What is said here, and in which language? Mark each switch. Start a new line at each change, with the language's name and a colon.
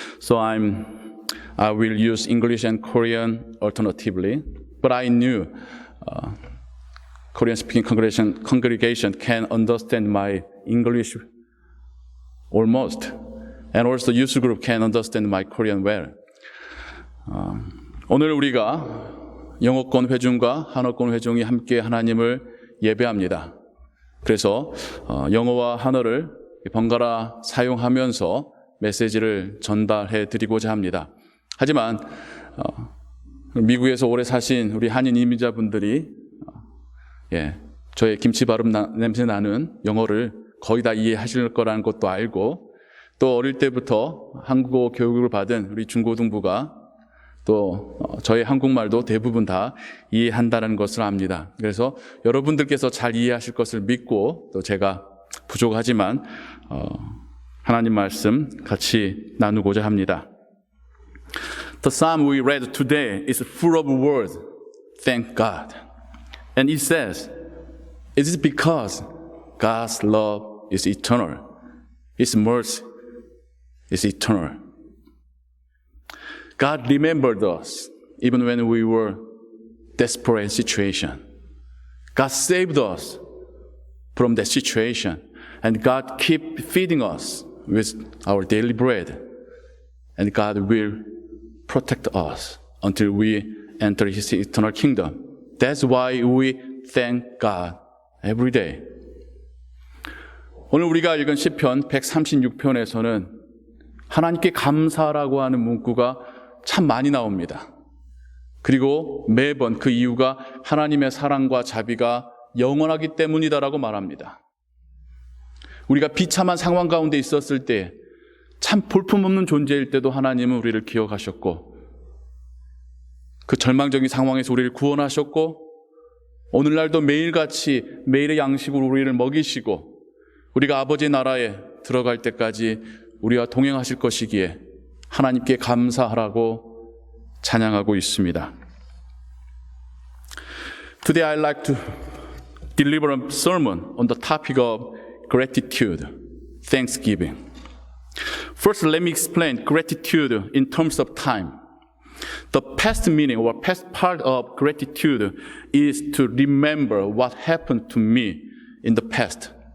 English: So I will use English and Korean alternatively. But I knew Korean-speaking congregation can understand my English almost. And also youth group can understand my Korean well.
Korean: 오늘 우리가 영어권 회중과 한어권 회중이 함께 하나님을 예배합니다. 그래서 영어와 한어를 번갈아 사용하면서 메시지를 전달해 드리고자 합니다. 하지만 미국에서 오래 사신 우리 한인 이민자분들이 저의 김치 발음 냄새 나는 영어를 거의 다 이해하실 거라는 것도 알고, 또 어릴 때부터 한국어 교육을 받은 우리 중고등부가 또 저의 한국말도 대부분 다 이해한다는 것을 압니다. 그래서 여러분들께서 잘 이해하실 것을 믿고, 또 제가 부족하지만 하나님 말씀 같이 나누고자 합니다.
English: The psalm we read today is full of words, thank God. And it says, it is because God's love is eternal. His mercy is eternal. God remembered us even when we were desperate situation. God saved us from that situation, and God keep feeding us with our daily bread, and God will protect us until we enter His eternal kingdom. That's why we thank God every day.
Korean: 오늘 우리가 읽은 시편 136편에서는 하나님께 감사라고 하는 문구가 참 많이 나옵니다. 그리고 매번 그 이유가 하나님의 사랑과 자비가 영원하기 때문이다라고 말합니다. 우리가 비참한 상황 가운데 있었을 때, 참 볼품없는 존재일 때도 하나님은 우리를 기억하셨고, 그 절망적인 상황에서 우리를 구원하셨고, 오늘날도 매일같이 매일의 양식으로 우리를 먹이시고, 우리가 아버지의 나라에 들어갈 때까지 우리와 동행하실 것이기에 하나님께 감사하라고 찬양하고 있습니다.
English: Today I'd like to deliver a sermon on the topic of gratitude, thanksgiving. First, let me explain gratitude in terms of time. The past meaning or past part of gratitude is to remember what happened to me in the past.